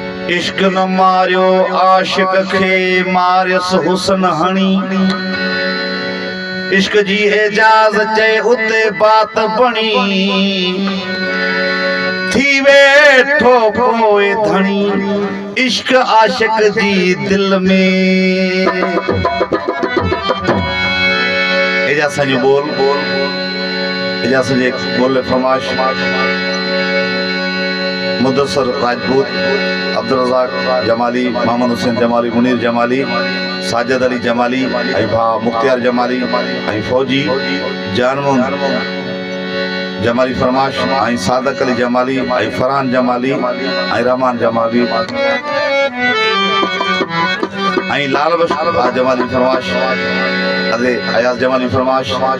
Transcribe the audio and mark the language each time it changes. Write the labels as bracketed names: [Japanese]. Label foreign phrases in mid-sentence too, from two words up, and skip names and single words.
[Sindhi] इश्क न मारियो आशिक खे मारियस हुस्न हणी इश्क जी एजाज चे उते बात बणी थी वेठो पोए धणी इश्क आशिक जी दिल में एजा सजो बोल एजा सजे बोले फरमाश मुदस्सर राजपूत अब्दुल रज़ाक जमाली मोहम्मद हुसैन जमाली मुनीर जमाली साजिद अली जमाली ऐं भाउ मुख्तियार जमाली ऐं फौजी जानमो जमाली फरमाश ऐं सादक अली जमाली ऐं फरहान जमाली ऐं रहमान जमाली ऐं लाल बशर भा जमाली फरमाश अरे अयाज जमाली फरमाश